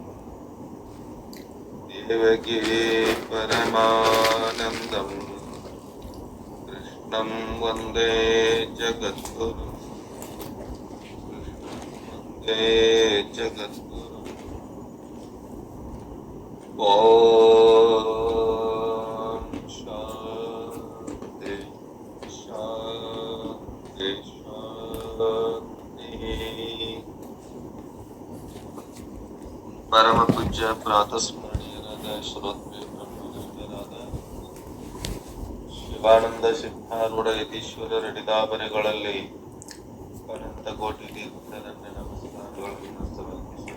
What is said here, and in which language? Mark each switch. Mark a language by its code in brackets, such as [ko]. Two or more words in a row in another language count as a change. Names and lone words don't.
[sa] देवकी परमानन्दं कृष्णं वन्दे जगद्गुरुं वन्दे जगद्गुरुम् ॐ शान्ति शान्ति शान्ति। [kn] ಪರಮ ಪೂಜ್ಯ ಪ್ರಾತಸ್ಮರಣೀಯರಾದ ಶ್ರೋತ್ರಿಯ ಬ್ರಹ್ಮನಿಷ್ಠರಾದ ಶಿವಾನಂದ ಸಿದ್ಧಾರೂಢ ಯತೀಶ್ವರ ರಡಿದಾಬರೆಗಳಲ್ಲಿ ಅನಂತ ಕೋಟಿ ತೀರ್ಥರನ್ನ ನಮಸ್ಕಾರಗಳನ್ನು ಸಮರ್ಪಿಸಿ